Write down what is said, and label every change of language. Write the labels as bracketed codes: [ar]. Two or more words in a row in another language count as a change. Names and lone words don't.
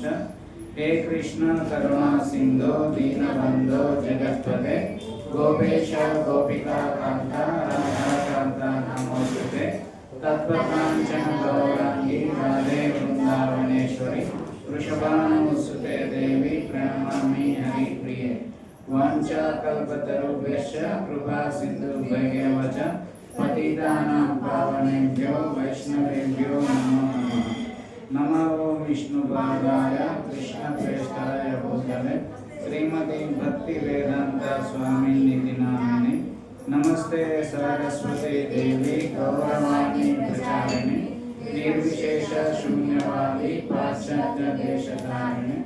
[sa] हे कृष्ण करुणा सिंधो दीनबंधो जगत्पते गोपेश गोपिका कांत राधाकांत नमोस्तुते. तत्वकांचन गौरांगि राधे वृंदावनेश्वरि वृषभानुसुते देवि प्रणमामि हरिप्रिये. वांछाकल्पतरुभ्यश्च कृपा सिंधुभ्यैव च पतितानां पावनेभ्यो वैष्णवेभ्यो नमो नमः. नमो विष्णुपादाय कृष्णप्रेष्ठाय भूतले श्रीमति भक्ति वेदांत स्वामिनिति नामिने. नमस्ते सरस्वति देवि गौरवाणि प्रचारिणि निर्विशेष शून्यवादि पाश्चात्य देशकारिणि.